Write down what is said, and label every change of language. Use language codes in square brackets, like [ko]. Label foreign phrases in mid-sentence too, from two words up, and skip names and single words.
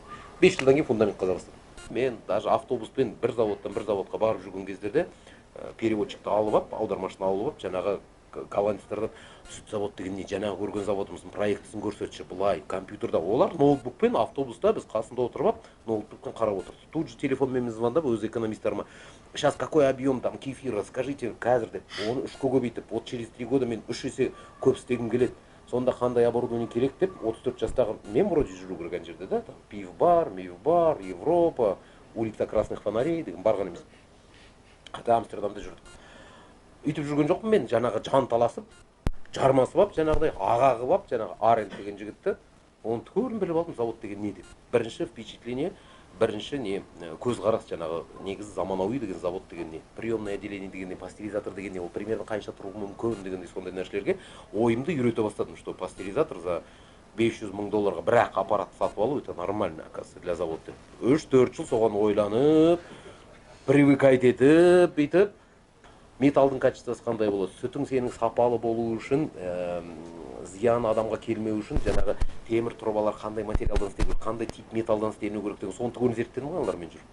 [kk] 5 жылдан кейін фундамент қаза бастадым. Мен даже автобуспен бір заводтан бір заводқа барып жүрген кездерде переводчикті алып ап, аудармашыны алып ап, жаңағы голландецтерден сүт завод деген не, жаңағы көрген заводымыздың проектісін көрсетші, былай компьютерда. Олар ноутбукпен автобуста біз қасында отырып ап, ноутбукпен қарап отырды. Тут же телефонмен звондап өз экономистеріме, [ru] сейчас какой объем там кефира, скажите, [kk] қазір деп, оны 3-ке көбейтіп, [ru] вот через 3 года [kk] мен 3 есе көп істегім келеді. Сонда қандай оборудование керек деп 34 жастағы мен вроде жүру керек жерде да, [ru] там пив-бар, мив-бар, [kk] Европа, [ru] улица красных фонарей [kk] деген барған емес. Қайта Амстердамда жүрдік. Үйтіп жүрген жоқпын мен, жаңағы жан таласып, жармасып ап, жаңағыдай аға қылып ап, жаңағы Арент деген жігітті, оны көрін біліп алдым, завод деген не деп. Бірінші впечатление, бірінші не көзқарас, жаңағы негізі заманауи деген завод деген не, [ru] приемное отделение [kk] деген не, пастеризатор деген не, ол примерно қанша тұру мүмкін дегендей сондай нәрселерге ойымды үйрете бастадым, [ru] что пастеризатор за $500 000 [kk] бірақ аппарат сатып алу, [ru] это нормально, оказывается, для завод деп. [kk] 3-4 жыл соған ойланып, привыкать етіп, бүйтіп, металдың качествосы қандай болады, сүтің сенің сапалы болу үшін, зиян адамға келмеу үшін, жаңағы темір трубалар қандай материалдан істелу керек, қандай тип металдан істелу керек деген соны түгел зерттедім ғой аналармен жүріп.